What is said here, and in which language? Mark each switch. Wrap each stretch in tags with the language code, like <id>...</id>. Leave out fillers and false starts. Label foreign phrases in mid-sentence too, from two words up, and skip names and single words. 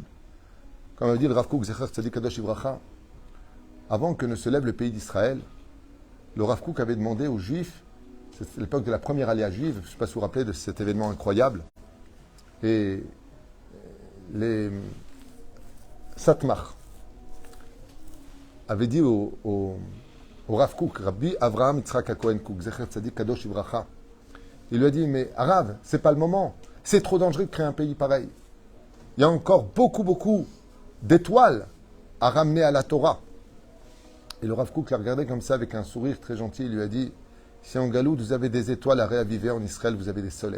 <fr>Comme avait dit le Rav Kook,</fr> <he>זכר צדיק קדוש לברכה,</he> <fr>avant que ne se lève le pays d'Israël, le Rav Kook avait demandé aux Juifs, c'est l'époque de la première aléa juive, je ne sais pas si vous vous rappelez de cet événement incroyable, et les Satmar avaient dit au Rav Kook, Rabbi Avraham Yitzhak HaKohen Kook,</fr> <he>זכר צדיק קדוש לברכה,</he> <fr>il lui a dit, mais Arav, c'est pas le moment, c'est trop dangereux de créer un pays pareil. Il y a encore beaucoup d'étoiles à ramener à la Torah. Et le Rav Kook l'a regardé comme ça avec un sourire très gentil. Il lui a dit, si en Galoute vous avez des étoiles à réaviver, en Israël vous avez des soleils.</fr>